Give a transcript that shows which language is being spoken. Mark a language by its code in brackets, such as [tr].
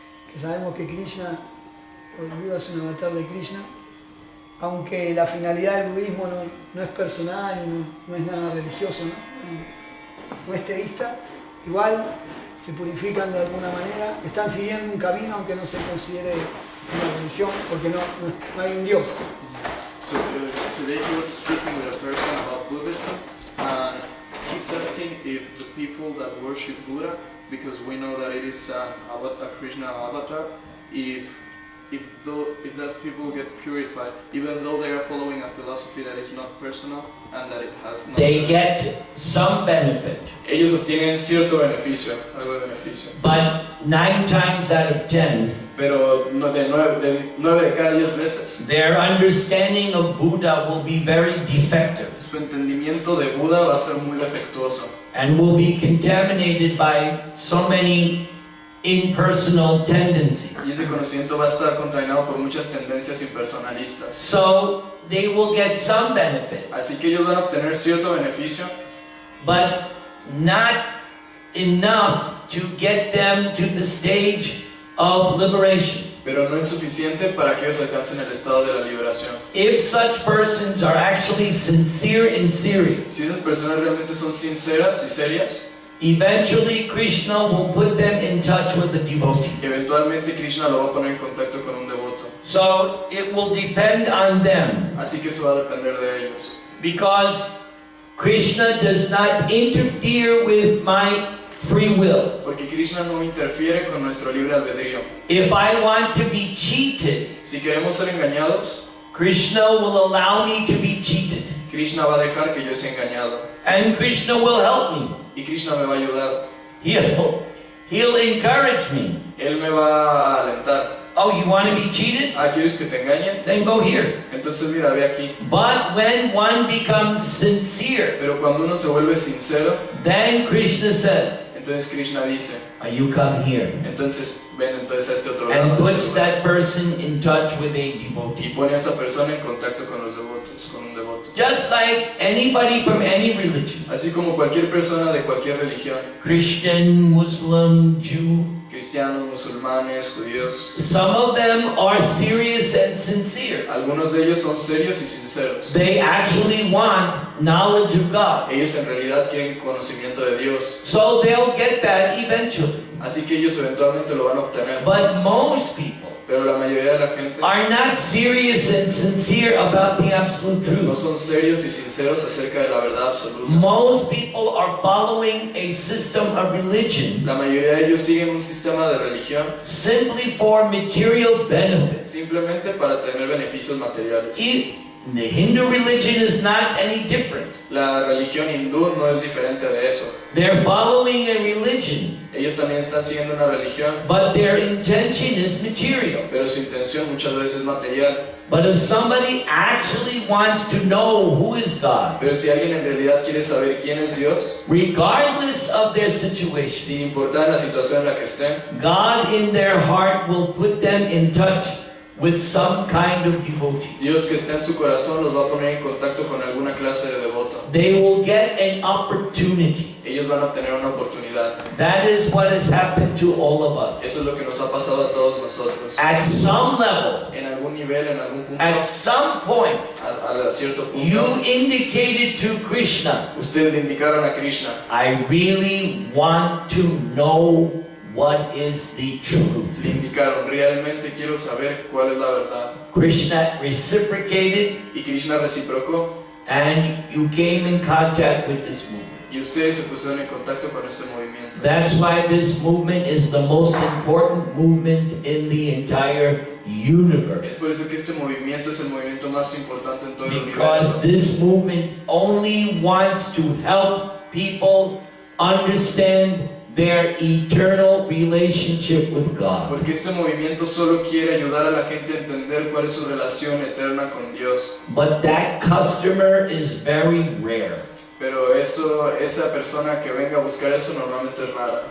[es] que sabemos que Krishna, o Buda es un avatar de Krishna, aunque la finalidad del budismo no es personal y no es nada religioso, no es teísta, igual se purifican de alguna manera, están siguiendo un camino aunque no se considere una religión, porque no hay un Dios. [en] So today he was speaking with a person about Buddhism, and he's asking if the people that worship Buddha, because we know that it is a Krishna avatar, if that people get purified, even though they are following a philosophy that is not personal and that it has no... They get some benefit. [es] Ellos obtienen cierto beneficio, algo de beneficio. [en] But 9 times out of 10, [es] Pero de 9 de cada 10 veces, [en] their understanding of Buddha will be very defective [es] su entendimiento de Buda va a ser muy defectuoso [en] and will be contaminated by so many impersonal tendencies. [es] y ese conocimiento va a estar contaminado por muchas tendencias impersonalistas. [en] So they will get some benefit, [es] Así que ellos van a obtener cierto beneficio, [en] but not enough to get them to the stage of liberation. [es] Pero no es suficiente para que ellos alcancen el estado de la liberación. [en] If such persons are actually sincere and serious, [es] Si esas personas realmente son sinceras y serias, [en] eventually Krishna will put them in touch with the devotee. [es] eventualmente Krishna lo va a poner en contacto con un devoto. [en] So it will depend on them, [es] Así que eso va a depender de ellos. [en] because Krishna does not interfere with my free will. [es] Porque Krishna no interfiere con nuestro libre albedrío. [en] If I want to be cheated, [es] Si queremos ser engañados, [en] Krishna will allow me to be cheated, [es] Krishna va a dejar que yo sea engañado. [en] and Krishna will help me. [es] Y Krishna me va a ayudar. [en] He'll encourage me. [es] Él me va a alentar. [en] Oh, you want to be cheated? [es] Ah, ¿quieres que te engañen? [en] Then go here. [es] Entonces mira, ve aquí. [en] But when one becomes sincere, [es] Pero cuando uno se vuelve sincero, [en] then Krishna says, [es] entonces Krishna dice, [en] you come here, [es] entonces ven entonces a este otro lado. [en] and [es] a este [en] puts [es] lugar. [en] that person in touch with a [es] Y [en] devotee. [es] pone a esa persona en contacto con los devotos, con un devoto. [en] Just like anybody from any religion, [es] Así como cualquier persona de cualquier religión, [en] Christian, Muslim, Jew, [es] cristianos, musulmanes, judíos, [en] some of them are serious and sincere. [es] algunos de ellos son serios y sinceros. [en] They actually want knowledge of God. [es] Ellos en realidad quieren conocimiento de Dios, [en] So they'll get that eventually. [es] así que ellos eventualmente lo van a obtener. [en] But most people [es] Pero la mayoría de la gente [en] are not serious and sincere about the absolute [es] no [en] truth. [es] son serios y sinceros acerca de la verdad absoluta. [en] Most people are following a system of religion [es] La mayoría de ellos siguen un sistema de religión [en] simply for material benefits. [es] simplemente para tener beneficios materiales. [en] The Hindu religion is not any different. [es] La religión hindú no es diferente de eso. [en] They're following a religion, [es] Ellos también están siguiendo una religión, [en] but their intention is material. [es] pero su intención muchas veces es material. [en] But if somebody actually wants to know who is God, [es] Pero si alguien en realidad quiere saber quién es Dios, [en] regardless of their situation, [es] sin importar la situación en la que estén, [en] God in their heart will put them in touch with some kind of devotee. [es] Dios que está en su corazón los va a poner en contacto con alguna clase de devoto. [en] They will get an opportunity. [es] Ellos van a obtener una oportunidad. [en] That is what has happened to all of us. [es] Eso es lo que nos ha pasado a todos nosotros. [en] At some level, [es] En algún nivel, en algún punto, [en] at some point, [es] a cierto punto, [en] you indicated to Krishna, [es] ustedes le indicaron a Krishna, [en] I really want to know what is the truth. [es] le indicaron, realmente quiero saber cuál es la verdad. [en] Krishna reciprocated, [es] Y Krishna reciprocó, [en] and you came in contact with this movement. [es] y ustedes se pusieron en contacto con este movimiento. [en] That's why this movement is the most important movement in the entire [es] Es [en] universe. [es] por eso que este movimiento es el movimiento más importante en todo el [en] Because this movement only wants to help people understand their eternal relationship with God. [es] Porque este movimiento solo quiere ayudar a la gente a entender cuál es su relación eterna con Dios. [en] But that customer is very rare. [es] Pero esa persona que venga a buscar eso normalmente es rara.